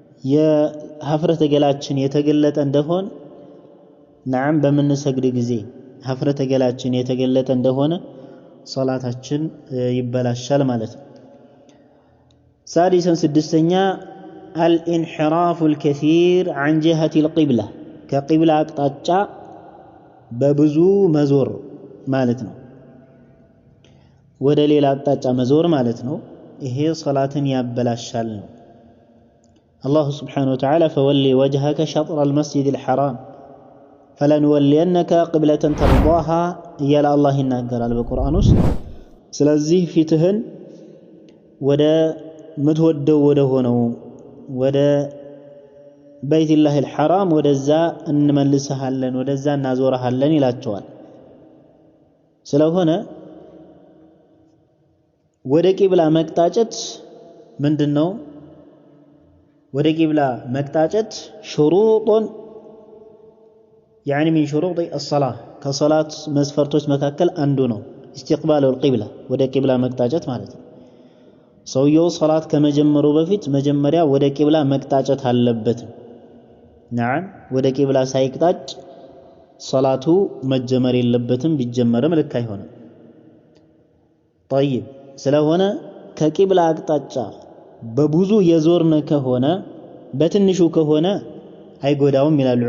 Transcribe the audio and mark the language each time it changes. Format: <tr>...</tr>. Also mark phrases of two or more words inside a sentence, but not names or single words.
<am>የሀፍረተ ገላችን የተገለጠ እንደሆን ናም በምንሰግድ ጊዜ ሀፍረተ ገላችን የተገለጠ እንደሆነ ሶላታችን ይበላሻል ማለት ነው። ሳዲሰን ስድስተኛ</am> <ar>الانحراف الكثير عن جهة القبلة كقبلة</ar> <am>አቅጣጫ በብዙ መዞር ማለት ነው። ወደ ሌላ አቅጣጫ መዞር ማለት ነው። ይሄ ሶላትን ያበላሻል ነው። አላሁ</am> <ar>سبحانه وتعالى فولي وجهك شطر المسجد الحرام فلنولينك قبلة ترضاها</ar> <am>እያለ አላህ ይናገራል በቁርአን ውስጥ። ስለዚህ ፊትህን ወደ ምትወደው ወደ ሆነው ወደ በይቱላሂል ሐራም ወደዛ እንመልስሃለን ወደዛ እናዞርሃለን ይላቸዋል። ስለሆነ ወደ ቂብላ መቅጣጨት ምንድነው? ወደ ቂብላ መቅጣጨት ሹሩጡን</am> <ar>يعني من شروط الصلاة</ar> <am>ከሶላት መስፈርቶች መካከል አንዱ ነው።</am> <ar>استقبال القبلة</ar> <am>ወደ ቂብላ መቅጣጨት ማለት ነው። ሰውየው ሶላት ከመጀመሩ በፊት መጀመሪያ ወደ ቂብላ መቅጣጨት አለበት። نعم ወደ ቂብላ ሳይቅጣጭ ሶላቱ መጀመር የለበትም። ቢጀመርም ልክ አይሆንም። طيب ስለሆነ ከቂብላ አቅጣጫ በብዙ የዞርን ከሆነ በትንሹ ከሆነ አይጎዳውም ይላሉ</am>